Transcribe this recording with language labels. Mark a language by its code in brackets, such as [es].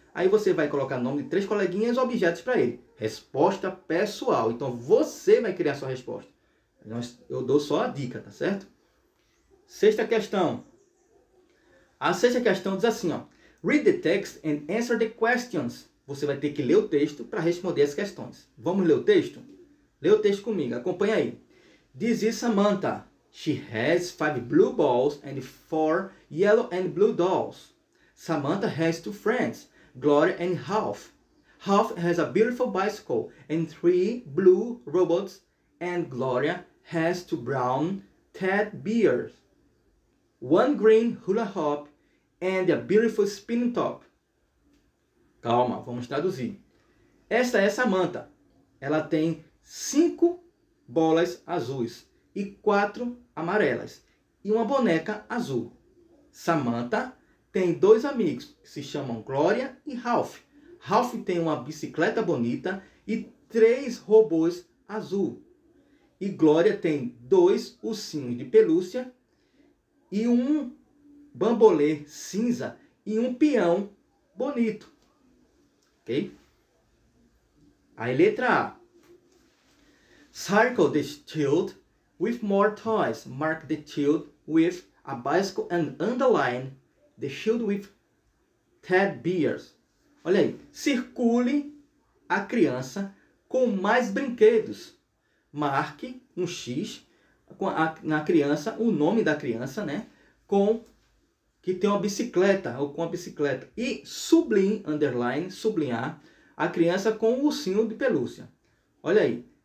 [pt] Aí você vai colocar o nome de 3 coleguinhas e objetos para ele. Resposta pessoal. Então você vai criar a sua resposta. Eu dou só a dica, tá certo? Sexta questão. A sexta questão diz assim, ó. [en] Read the text and answer the questions. [pt] Você vai ter que ler o texto para responder as questões. Vamos ler o texto? Lê o texto comigo, acompanha aí. [en] This is Samantha. She has 5 blue balls and 4 yellow and blue dolls. Samantha has 2 friends, Gloria and Ralph. Ralph has a beautiful bicycle and 3 blue robots, and Gloria has 2 brown teddy bears. one green hula hoop and a beautiful spinning top. [pt] Calma, vamos traduzir. Esta é Samantha. Ela tem 5 bolas azuis e 4 amarelas e uma boneca azul. Samantha tem 2 amigos que se chamam Glória e Ralph. Ralph tem uma bicicleta bonita e 3 robôs azul. E Glória tem 2 ursinhos de pelúcia e um bambolê cinza e um peão bonito. Ok? Aí letra A. [en] Circle the shield with more toys. Mark the shield with a bicycle and underline the shield with teddy bears. [pt] Olha aí. Circule a criança com mais brinquedos. Marque um X na criança, o nome da criança, né? Com que tem uma bicicleta ou com a bicicleta. E sublinhe, underline, sublinhar a criança com o ursinho de pelúcia. Olha aí.